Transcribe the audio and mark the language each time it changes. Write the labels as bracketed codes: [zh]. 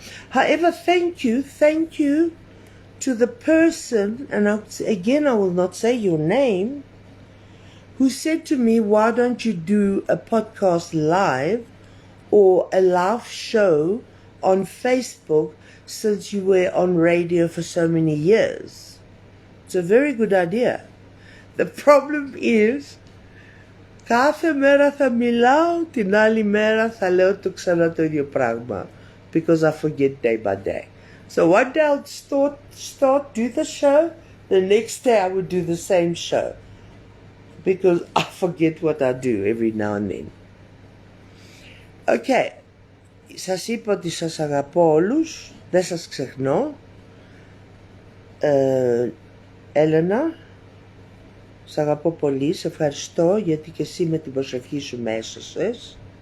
[en] However, thank you to the person, and again I will not say your name, who said to me, why don't you do a podcast live or a live show on Facebook since you were on radio for so many years? It's a very good idea. The problem is, [el] κάθε μέρα θα μιλάω, την άλλη μέρα θα λέω το ξανά το ίδιο πράγμα. [en] Because I forget day by day. So one day I'll start, do the show, the next day I would do the same show. Because I forget what I do every now and then. [el] Okay, σας είπα ότι σας αγαπώ όλους, δεν σας ξεχνώ. Έλενα, σ' αγαπώ πολύ, σε ευχαριστώ γιατί και εσύ με την προσευχή σου με έσωσες.